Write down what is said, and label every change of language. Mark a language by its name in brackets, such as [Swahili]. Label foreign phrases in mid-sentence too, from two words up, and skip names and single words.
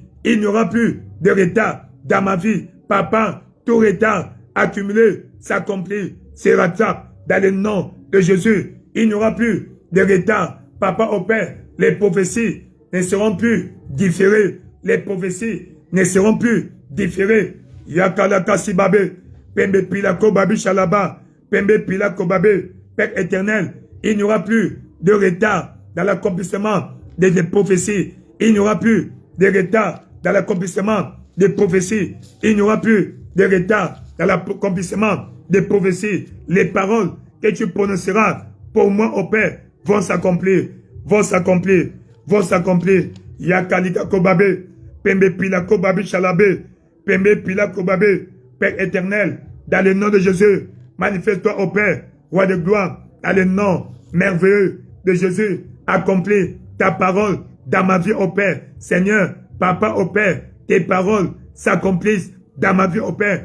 [French] Il n'y aura plus de retard dans ma vie. Papa, tout retard accumulé s'accomplit, se rattrape dans le nom de Jésus. Il n'y aura plus de retard. Papa au Père, les prophéties ne seront plus différées. Les prophéties ne seront plus différées. Yakalaka sibabe, pembe pilako babi shalaba, pembe pilako babe, Père éternel, il n'y aura plus de retard dans l'accomplissement des prophéties. Il n'y aura plus de retard dans l'accomplissement des prophéties. Il n'y aura plus de retard dans l'accomplissement des prophéties. Les paroles que tu prononceras pour moi au Père vont s'accomplir, vont s'accomplir, vont s'accomplir. Yakalika kobabe, pembe pilako babi shalabe, pembe pilako babe, Père éternel, dans le nom de Jésus, manifeste-toi au Père roi de gloire, dans le nom merveilleux de Jésus, accomplis ta parole dans ma vie, ô Père. Seigneur, Papa, ô Père, tes paroles s'accomplissent dans ma vie, ô Père.